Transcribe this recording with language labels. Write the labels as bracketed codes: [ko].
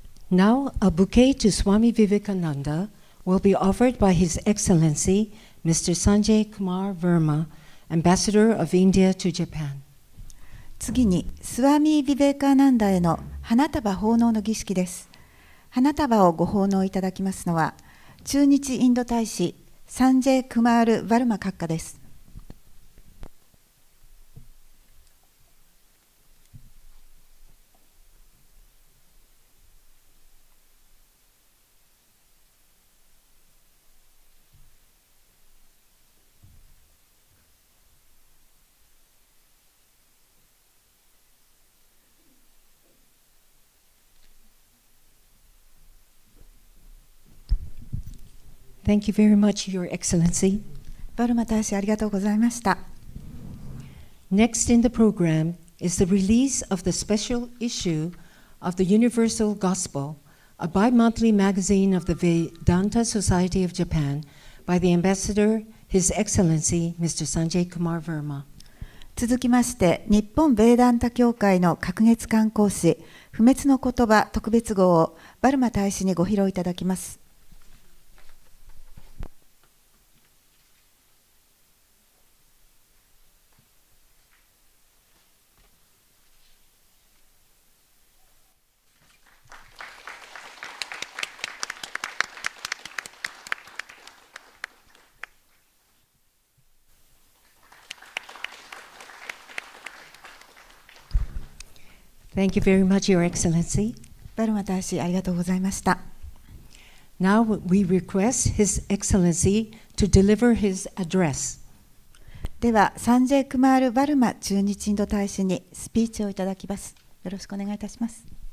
[en] Now, a bouquet to Swami Vivekananda will be offered by His Excellency Mr. Sanjay Kumar Verma, Ambassador of India to Japan. [ja] 次にスワミ・ヴィベーカーナンダへの花束奉納の儀式です。花束をご奉納いただきますのは駐日インド大使サンジェイ・クマール・ヴァルマ閣下です。 [en] Thank you very much, Your Excellency. [ja] バルマ大使ありがとうございました。 [en] Next in the program is the release of the special issue of the Universal Gospel, a bi-monthly magazine of the Vedanta Society of Japan, by the Ambassador, His Excellency Mr. Sanjay Kumar Verma. [ja] 続きまして日本ベーダンタ協会の隔月刊行誌不滅の言葉特別号をバルマ大使にご披露いただきます。 [en] Thank you very much, Your Excellency. [ja] バルマ大使ありがとうございました。 [en] Now we request His Excellency to deliver his address. [ja] ではサンジェイ・クマール・バルマ駐日インド大使にスピーチをいただきます。よろしくお願いいたします。